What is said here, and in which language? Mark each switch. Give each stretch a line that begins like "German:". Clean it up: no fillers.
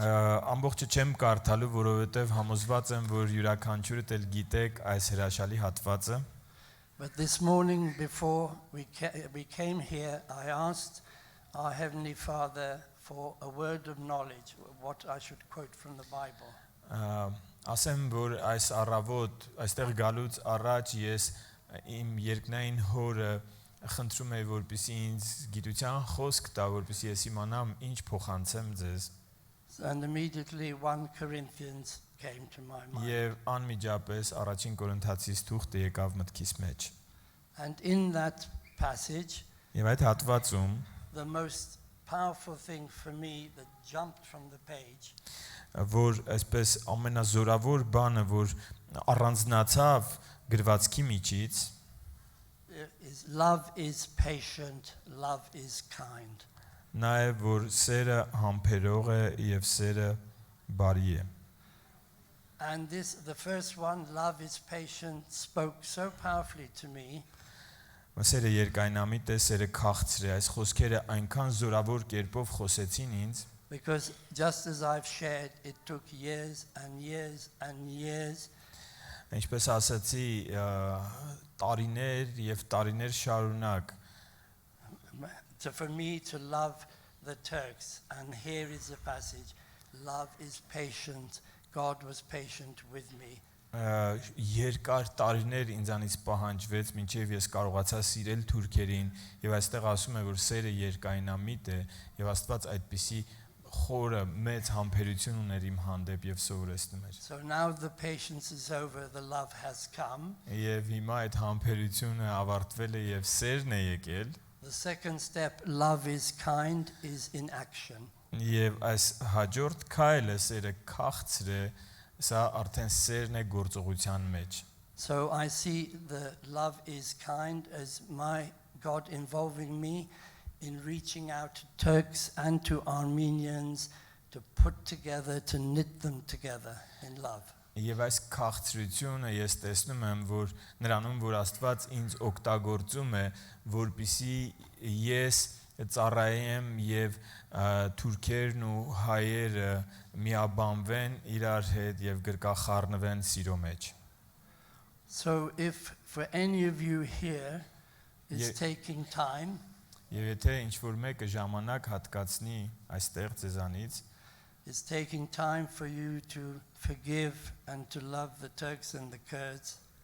Armenian: Ամբողջը չեմ կարդալու, որովհետև համոզված եմ, որ յուրաքանչյուրդ էլ գիտեք այս հրաշալի հատվածը։
English: But this morning before we came here, I asked our Heavenly Father for a word of knowledge, what I should quote from the Bible.
Armenian: Ասեմ, որ այս առավոտ, այստեղ գալուց առաջ ես իմ երկնային հորը խնդրում եմ, որպեսզի ինձ գիտության խոսք տա, որպեսզի ես իմանամ ինչ փոխանցեմ ձեզ։
English: And immediately 1 Corinthians came to my mind.
Armenian: Եվ անմիջապես առաջին Կորինթացիս թուղթը եկավ մտքիս մեջ։
English: And in that passage,
Armenian: Եվ այդ հատվածում
English: the most powerful thing for me that jumped from the page,
Armenian: որ այսպես ամենազորավոր բանը, որ առանձնացավ գրվածքի միջից,
English: is love is patient, love is kind.
Armenian: նա է, որ սերը համբերող է եւ սերը բարի է։
English: And the first one, love is patient, spoke so powerfully to me.
Armenian: Սերը երկայնամիտ է, սերը քաղցր է, այս խոսքերը այնքան զորավոր կերպով խոսեցին ինձ,
English: because just as I've shared, it took years and years and years.
Armenian: Ինչպես ասացի, տարիներ եւ տարիներ շարունակ
English: For me to love the Turks, and here is the passage, love is patient, God was patient with me.
Armenian: Երկար տարիներ ինձանից պահանջվեց, մինչև ես կարողացա սիրել թուրքերին, եւ այստեղ ասում է, որ սերը երկայնամիտ է, եւ Աստված այդպիսի խորը մեծ համբերություն ուներ իմ հանդեպ եւ սովորեցնում էր։
English: So now the patience is over, the love has come.
Armenian: Եվ հիմա այդ համբերությունը ավարտվել է եւ սերն է եկել։
English: The second step, love is kind, is in action.
Armenian: Եվ այս հաջորդ քայլը սերը քաղցր է, սա արդեն սերն է գործողության մեջ։
English: So I see the love is kind as my God involving me in reaching out to Turks and to Armenians to put together, to knit them together in love.
Armenian: Եվ այս քաղցրությունը ես տեսնում եմ, որ նրանում, որ Աստված ինձ օգտագործում է, որպիսի ես ծառայեմ եւ թուրքերն ու հայերը միաբանվեն իրար հետ եւ գրկախառնվեն սիրո մեջ։
English: So if for any of you here is taking time,
Armenian: Եվ եթե ինչ-որ մեկը ժամանակ հատկացնի այստեղ ձեզանից,
English: is taking time for you to forgive and to love the Turks and the Kurds,